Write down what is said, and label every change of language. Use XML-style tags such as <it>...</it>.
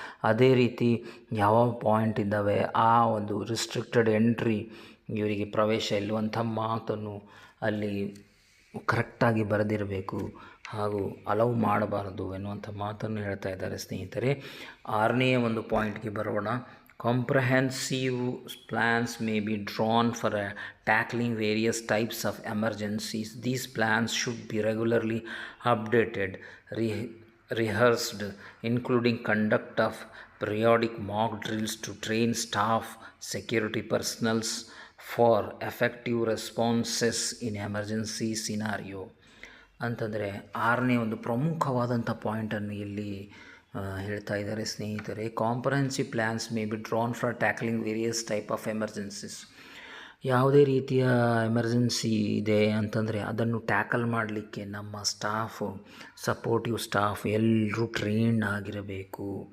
<kn>ಅದೇ ರೀತಿ ಯಾವ ಪಾಯಿಂಟ್ ಇದ್ದಾವೆ ಆ ಒಂದು ರಿಸ್ಟ್ರಿಕ್ಟೆಡ್ ಎಂಟ್ರಿ, ಇವರಿಗೆ ಪ್ರವೇಶ ಇಲ್ಲುವಂಥ ಮಾತನ್ನು ಅಲ್ಲಿ ಕರೆಕ್ಟಾಗಿ ಬರೆದಿರಬೇಕು ಹಾಗೂ ಅಲೌ ಮಾಡಬಾರದು ಎನ್ನುವಂಥ ಮಾತನ್ನು ಹೇಳ್ತಾ ಇದ್ದಾರೆ ಸ್ನೇಹಿತರೆ. 6ನೆಯ ಒಂದು ಪಾಯಿಂಟ್ಗೆ ಬರೋಣ.</kn> <en>Comprehensive plans may be drawn for tackling various types of emergencies. These plans should be regularly updated, rehearsed, including conduct of periodic mock drills to train staff, security personnel for effective responses in emergency scenario.</en> <kn>ಅಂತಂದರೆ 6ನೇ ಒಂದು ಪ್ರಮುಖವಾದಂಥ ಪಾಯಿಂಟನ್ನು ಇಲ್ಲಿ ಹೇಳ್ತಾ ಇದ್ದಾರೆ ಸ್ನೇಹಿತರೆ.</kn> <en>Comprehensive plans may be drawn for tackling various type of emergencies.</en> <kn>ಯಾವುದೇ ರೀತಿಯ emergency ಇದೆ ಅಂತಂದರೆ ಅದನ್ನು ಟ್ಯಾಕಲ್ ಮಾಡಲಿಕ್ಕೆ ನಮ್ಮ ಸ್ಟಾಫು, ಸಪೋರ್ಟಿವ್ ಸ್ಟಾಫ್ ಎಲ್ಲರೂ ಟ್ರೈನ್ಡ್ ಆಗಿರಬೇಕು.</kn>